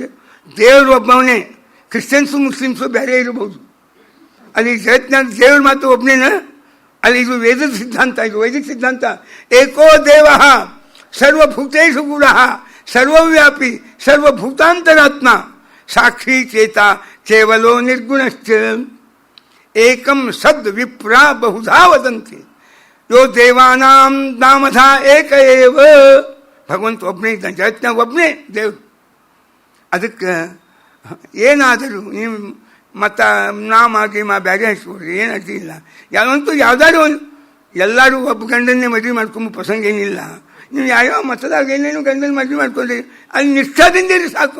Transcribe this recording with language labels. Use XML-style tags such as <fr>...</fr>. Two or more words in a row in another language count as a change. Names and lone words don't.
<kn>ದೇವರು ಒಬ್ಬವನೇ. ಕ್ರಿಶ್ಚಿಯನ್ಸು ಮುಸ್ಲಿಮ್ಸು ಬೇರೆ ಇರಬಹುದು. ಅಲ್ಲಿ ಜಗತ್ತಿನ ದೇವ್ರ ಮಾತು ಒಬ್ಬನೇನ. ಅಲ್ಲಿ ಇದು ವೇದದ ಸಿದ್ಧಾಂತ, ಇದು ವೈದಿಕ ಸಿದ್ಧಾಂತ.</kn> <sa>ಏಕೋ ದೇವ ಸರ್ವಭೂತೇಷು ಗೂಢ ಸರ್ವವ್ಯಾಪಿ ಸರ್ವಭೂತಾಂತರಾತ್ಮ ಸಾಕ್ಷಿ ಚೇತ ಕೇವಲೋ ನಿರ್ಗುಣಶ್ಚ ಏಕಂ ಸದ್ ವಿಪ್ರಾ ಬಹುಧಾ ವದಂತಿ ಯೋ ದೇವಾನಾಂ ನಾಮಧಾ ಏಕ ಏವ.</sa> <kn>ಭಗವಂತ ಒಬ್ಬನೇ ಇದ್ದಾನೆ, ಜಗತ್ತಿನ ಒಬ್ಬನೇ ದೇವರು. ಅದಕ್ಕೆ ಏನಾದರೂ ನೀವು ಮತ್ತು ನಾಮ ಗೀಮ ಬೇರೆ ಹಚ್ಕೊಡ್ರಿ, ಏನು ಅಡ್ಡಿಲ್ಲ. ಯಾವುದಾದ್ರು ಒಂದು ಎಲ್ಲರೂ ಒಬ್ಬ ಗಂಡನ್ನೇ ಮದುವೆ ಮಾಡ್ಕೊಂಬ ಪ್ರಸಂಗ ಏನಿಲ್ಲ. ನೀವು ಯಾವ್ಯಾವ ಮತದಾಗ ಏನೇನು ಗಂಡನ ಮದುವೆ ಮಾಡ್ಕೊಂಡ್ರಿ ಅಲ್ಲಿ ನಿಷ್ಠಾದಿಂದಿರಿ ಸಾಕು.</kn>